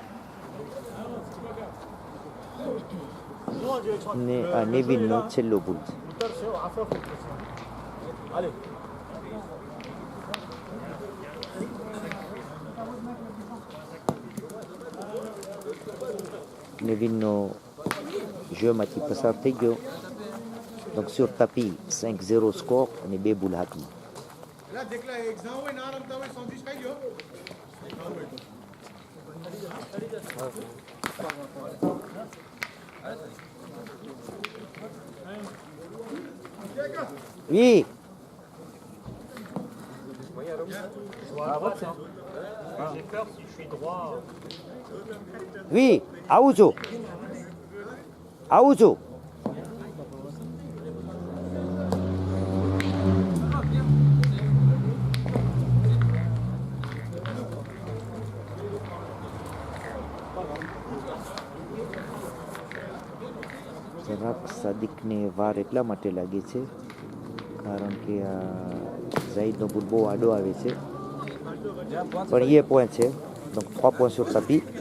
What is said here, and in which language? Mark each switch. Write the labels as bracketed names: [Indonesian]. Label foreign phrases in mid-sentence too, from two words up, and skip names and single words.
[Gujarati] ને આ નેવિનનો છેલ્લો ભૂલ છે Nevinનો jeuxમાંથી પસાર થઈ ગયો [French] donc sur tapis [Gujarati] 5-0 score અને 2 ભૂલ હાથમાં Oui. [French] J'ai peur si je suis droit. Oui, [Gujarati] આવું છું આવું છું જરાક સાદિકને વાર એટલા માટે લાગે છે કારણ કે આ ઝાહિદનો ભૂલ બહુ આડો આવે છે પણ એ પોઈન્ટ છે [French] donc 3 points sur tapis.